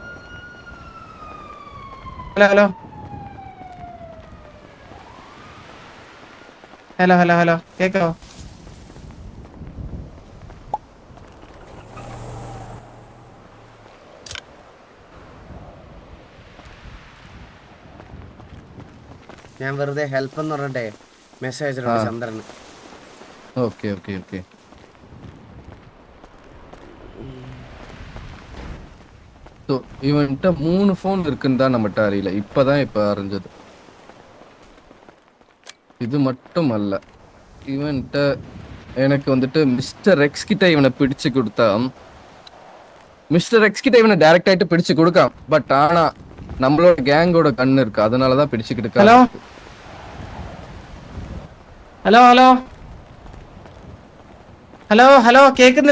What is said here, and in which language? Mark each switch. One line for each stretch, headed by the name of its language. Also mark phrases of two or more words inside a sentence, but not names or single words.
Malayalam: ഹലോ ഹലോ ഹലോ ഹലോ ഹലോ കേൾക്കാമോ? ഞാൻ വെറുതെ ഹെൽപ്പ് എന്ന് പറഞ്ഞിട്ടേ മെസ്സേജ് അയച്ചിട്ടുണ്ട് ചന്ദ്രന്.
English: okay okay okay.
Tamil: ஸோ இவன்கிட்ட 3 ஃபோன் இருக்குன்னு தான் நம்மகிட்ட அறியல, இப்ப அறிஞ்சது. இது மட்டும் அல்ல, இவன்கிட்ட எனக்கு வந்துட்டு மிஸ்டர் எக்ஸ் கிட்ட இவனை பிடிச்சு கொடுத்தா, மிஸ்டர் எக்ஸ் கிட்ட இவனை டைரக்ட் ஆயிட்டு பிடிச்சு கொடுக்காம். பட் ஆனா நம்மளோட கேங்கோட கண்ணு இருக்கு, அதனாலதான் பிடிச்சுக்கிட்டு.
Malayalam: ഹലോ ഹലോ ഹലോ ഹലോ ഹലോ കേൾക്കുന്നില്ല?